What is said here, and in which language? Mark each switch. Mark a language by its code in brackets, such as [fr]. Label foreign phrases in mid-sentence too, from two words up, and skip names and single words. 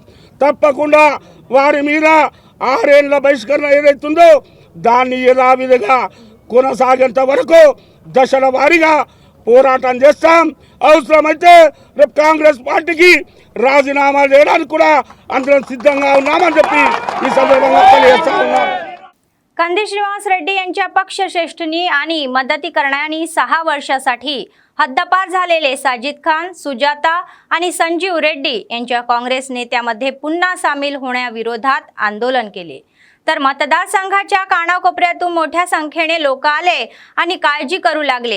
[te] తప్పకుండా వారి మీద 6 ఏళ్ల బహిష్కరణ ఏదైతుందో దాన్ని యథావిధిగా కొనసాగేంత వరకు దశల వారీగా పోరాటం చేస్తాం. అవసరమైతే రేపు కాంగ్రెస్ పార్టీకి రాజీనామా చేయడానికి కూడా అందరం सिद्धंगा ఉన్నామని చెప్పి ఈ సందర్భంగా తెలియజేస్తా ఉన్నాం. [mr] कंदी श्रीनिवास रेड्डी यांच्या पक्षश्रेष्ठींनी आणि मदतीकरणाने 6 वर्षासाठी हद्दपार झालेले साजिद खान, सुजाता आणि संजीव रेड्डी यांच्या काँग्रेस नेत्यामध्ये पुन्हा सामील होण्याविरोधात आंदोलन केले. तर मतदारसंघाच्या कानाकोपऱ्यातून मोठ्या संख्येने लोक आले आणि काळजी करू लागले.